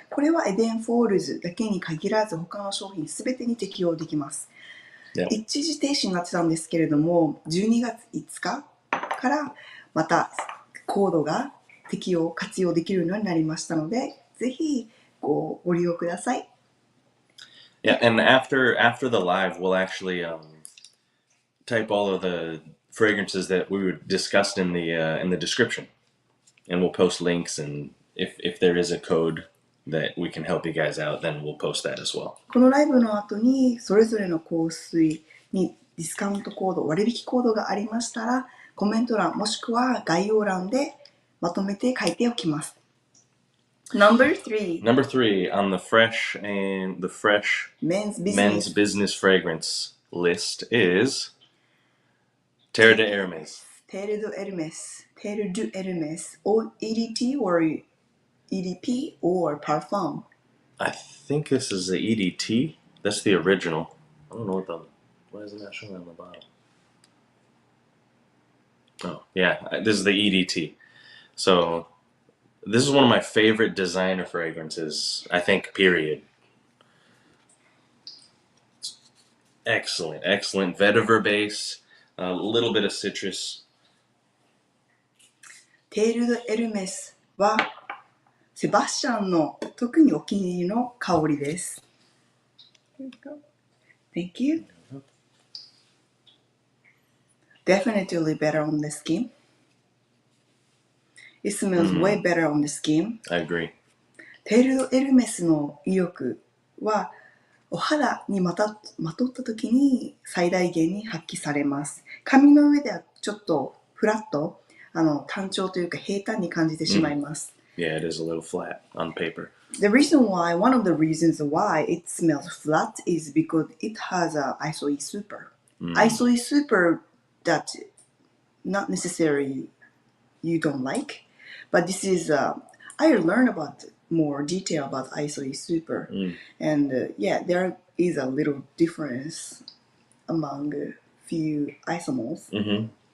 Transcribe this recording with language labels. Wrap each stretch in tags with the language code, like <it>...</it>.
<ja>これはエデンフォールズだけに限らず他の商品すべてに適用できます。一時停止になってたんですけれども、12月5日からまたコードが活用できるようになりましたので、ぜひご利用ください。</ja> <en>Yeah, and after the live, we'll actually type all of the fragrances that we were discussed in the description, and we'll post links, and if there is a code that we can help you guys out, then we'll post that as well.</en> <ja>このライブの後にそれぞれの香水にディスカウントコード、割引コードがありましたら、コメント欄もしくは概要欄でまとめて書いておきます。</ja> <en>Number 3 on the fresh men's business fragrance list is Terre de Hermes. Terre de Hermes. Or EDT or EDP or Parfum. I think this is the EDT. That's the original. I don't know why isn't that showing on the bottle? Oh, yeah, this is the EDT. So this is one of my favorite designer fragrances, I think, period. Excellent. Vetiver base, a little bit of citrus.</en> <ja>Terre de Hermes はセバスチャンの特にお気に入りの香りです。</ja> <en>Thank you. Definitely better on the skin. It smells way better on the skin. I agree.</en> <ja>テールド・エルメスの威力はお肌にまとった時に最大限に発揮されます。髪の上ではちょっとフラット、単調というか平坦に感じてしまいます。</ja> <en>Yeah, it is a little flat on paper. One of the reasons why it smells flat is because it has a ISOE super. ISOE super that not necessarily you don't like, but this is I learned about more detail about ISOE super, and there is a little difference among a few isomols.</en>